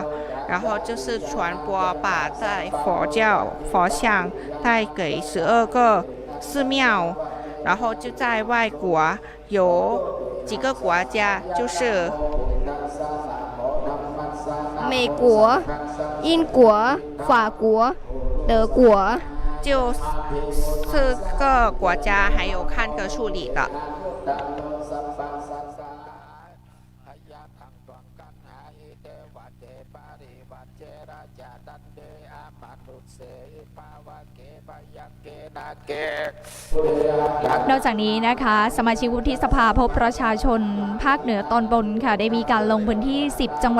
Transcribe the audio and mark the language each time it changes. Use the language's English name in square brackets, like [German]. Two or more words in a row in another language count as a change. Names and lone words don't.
[Chinese] 然后就是传播，把在佛像带给12个寺庙，然后就在外国有几个国家，就是美国、英国、法国、德国，就4个国家，还有看个处理的。 [Thai] นอกจากนี้นะคะสมาชิกวุฒิสภาพบประชาชนภาคเหนือตอนบนค่ะได้มีการลงพื้นที่10จังหวัด